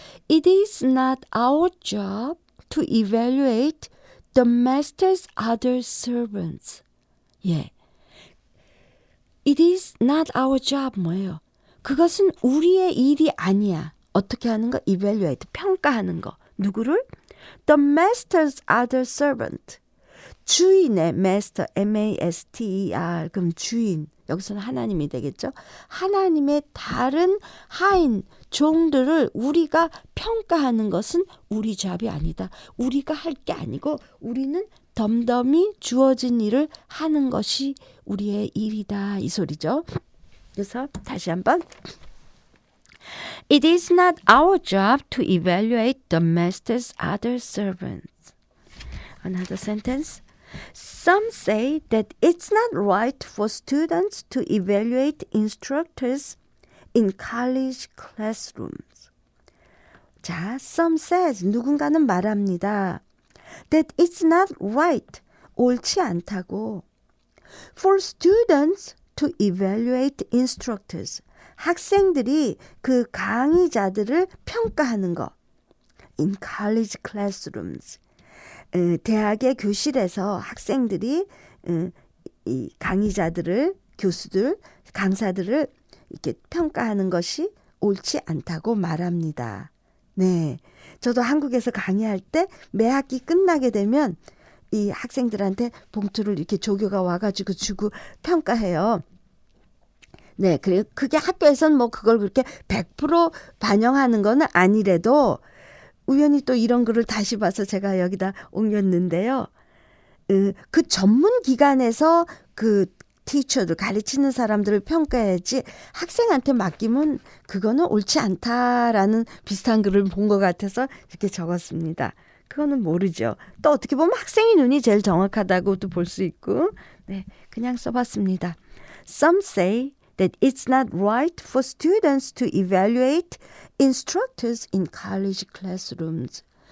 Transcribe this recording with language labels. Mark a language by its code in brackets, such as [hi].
[en] It is not our job to evaluate the master's other servants. [ko] 예. [en] It is not our job [ko] 뭐예요? 그것은 우리의 일이 아니야. 어떻게 하는 거? evaluate. 평가하는 거. 누구를? [en] The master's other servant. [ko] 주인의 [en] master, M-A-S-T-E-R. [ko] 그럼 주인. 여기서는 하나님이 되겠죠. 하나님의 다른 하인, 종들을 우리가 평가하는 것은 우리 잡이 아니다. 우리가 할 게 아니고 우리는 덤덤히 주어진 일을 하는 것이 우리의 일이다. 이 소리죠. 그래서 다시 한번. [en] It is not our job to evaluate the master's other servants. Another sentence. Some say that it's not right for students to evaluate instructors in college classrooms. [ko] 자, [en] some says, [ko] 누군가는 말합니다. [en] That it's not right, [ko] 옳지 않다고. [en] For students to evaluate instructors. [ko] 학생들이 그 강의자들을 평가하는 거. [en] In college classrooms. [ko] 대학의 교실에서 학생들이 이 강의자들을, 교수들, 강사들을 이렇게 평가하는 것이 옳지 않다고 말합니다. 네. 저도 한국에서 강의할 때 매 학기 끝나게 되면 이 학생들한테 봉투를 이렇게 조교가 와가지고 주고 평가해요. 네. 그게 학교에서는 뭐 그걸 그렇게 100% 반영하는 건 아니래도 우연히 또 이런 글을 다시 봐서 제가 여기다 옮겼는데요. 그 전문 기관에서 그 티처들, 가르치는 사람들을 평가해야지 학생한테 맡기면 그거는 옳지 않다라는 비슷한 글을 본 것 같아서 이렇게 적었습니다. 그거는 모르죠. 또 어떻게 보면 학생의 눈이 제일 정확하다고도 볼 수 있고, 네, 그냥 써봤습니다. [en] Some say that it's not right for students to evaluate instructors in college classrooms.